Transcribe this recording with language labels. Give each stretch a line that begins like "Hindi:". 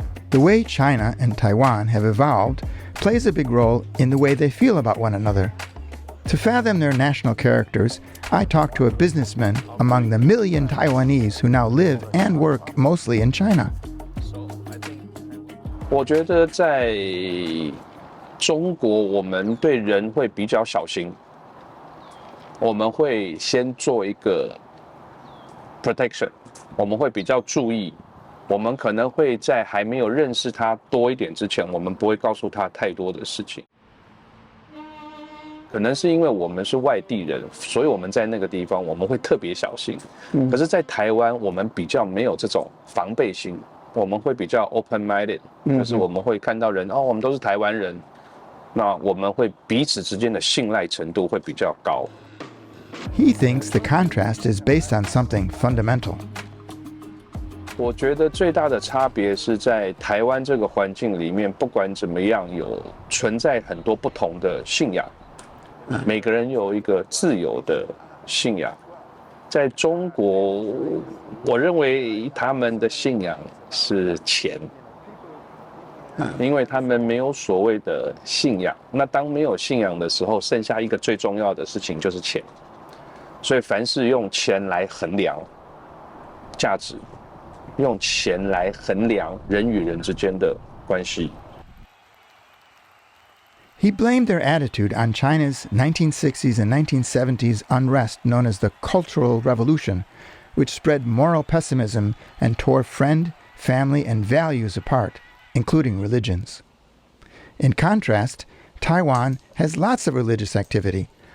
English: The way China and Taiwan have evolved plays a big role in the way they feel about one another. To fathom their national characters, I talked to a businessman among the million Taiwanese who now live and work mostly in China.
Chinese: 我觉得在中国，我们对人会比较小心，我们会先做一个 protection， 我们会比较注意，我们可能会在还没有认识他多一点之前，我们不会告诉他太多的事情。可能是因为我们是外地人，所以我们在那个地方我们会特别小心。可是，在台湾我们比较没有这种防备心，我们会比较 open-minded， 就是我们会看到人我们都是台湾人，那我们会彼此之间的信赖程度会比较高。
English: He thinks the contrast is based on something fundamental.
Chinese: 我觉得最大的差别是在台湾这个环境里面，不管怎么样，有存在很多不同的信仰。每个人有一个自由的信仰，在中国，我认为他们的信仰是钱，因为他们没有所谓的信仰。那当没有信仰的时候，剩下一个最重要的事情就是钱。所以凡是用钱来衡量价值，用钱来衡量人与人之间的关系。
English: He blamed their attitude on China's 1960s and 1970s unrest known as the Cultural Revolution, which spread moral pessimism and tore friend, family, and values apart, including religions. In contrast, Taiwan has lots of religious activity.